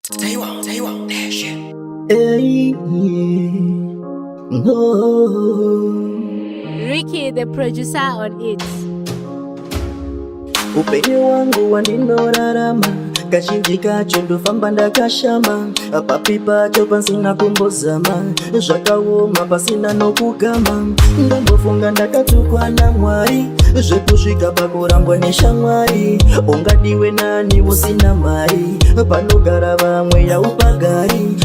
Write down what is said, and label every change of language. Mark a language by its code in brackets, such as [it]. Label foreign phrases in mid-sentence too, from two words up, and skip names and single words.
[en] Taiwa, Taiwa, Nation. Hey, no. Ricky, the producer on it. [sn] Upenyu wangu wandinorarama, kazhinji kacho ndofamba ndakashama, papi pacho pasina kumbozama, zvakaoma pasina nokugama. Ndombofunga ndakatukwa naMwari, zvekusvika pakurangwa neshamwari, ungadiwe nani usina mari, panogara vamwe yaupagari.